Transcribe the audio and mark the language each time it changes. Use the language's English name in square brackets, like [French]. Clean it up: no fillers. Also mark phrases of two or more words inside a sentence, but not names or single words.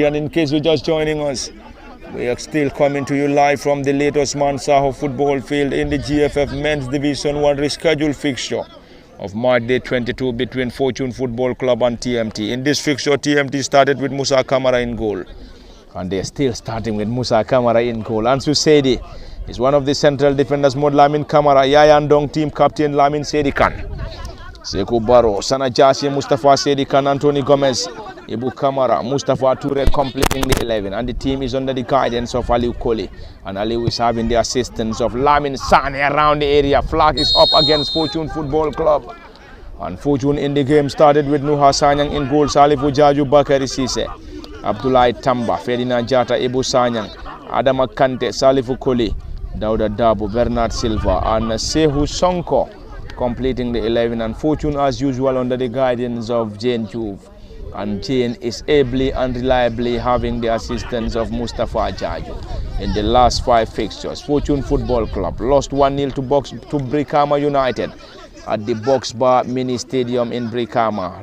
[English] And in case you're just joining us, we are still coming to you live from the latest Mansaho football field in the GFF Men's Division 1 rescheduled fixture of March Day 22 between Fortune Football Club and TMT. In this fixture, TMT started with Musa Kamara in goal. And they're still starting with Musa Kamara in goal. Ansu Sedi is one of the central defenders, Mod Lamin Kamara, Yayan Dong team captain Lamin Sedi Khan. Sekou Baro, Sana Jassi, Mustafa Sedi Khan, Anthony Gomez, Ibu Kamara, Mustafa Toure completing the 11, and the team is under the guidance of Aliou Koli, and Aliou is having the assistance of Lamin Sane around the area. Flag is up against Fortune Football Club, and Fortune in the game started with Nuha Sanyang in goal, Salifu Jaju, Bakari Sise, Abdoulaye Tamba, Ferdinand Jata, Ibu Sanyang, Adama Kante, Salifu Koli, Dauda Dabo, Bernard Silva, and Sehu Sonko completing the 11, and Fortune as usual under the guidance of Jane Juve. And Jane is ably and reliably having the assistance of Mustafa Jaju. In the last 5 fixtures, Fortune Football Club lost 1-0 to Brikama United at the Box Bar Mini Stadium in Brikama.